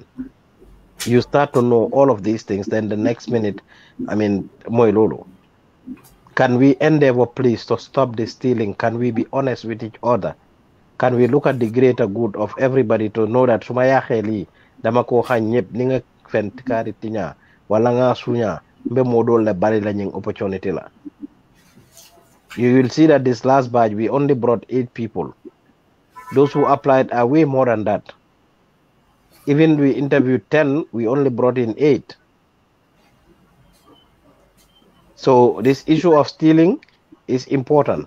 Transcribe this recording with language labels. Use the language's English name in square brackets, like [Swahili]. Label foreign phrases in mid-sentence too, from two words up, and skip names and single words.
[English] You start to know all of these things, then the next minute, I mean, Moilolo. Can we endeavor, please, to stop the stealing? Can we be honest with each other? Can we look at the greater good of everybody to know that [Wolof] suma yaxee lii dama ko xañ ñëpp ni nga fent kaari tiña wala nga suña mbe modol le bari la ñing opportunity la. [English] You will see that this last batch we only brought 8 people. Those who applied are way more than that. Even we interviewed 10, we only brought in 8. So this issue of stealing is important.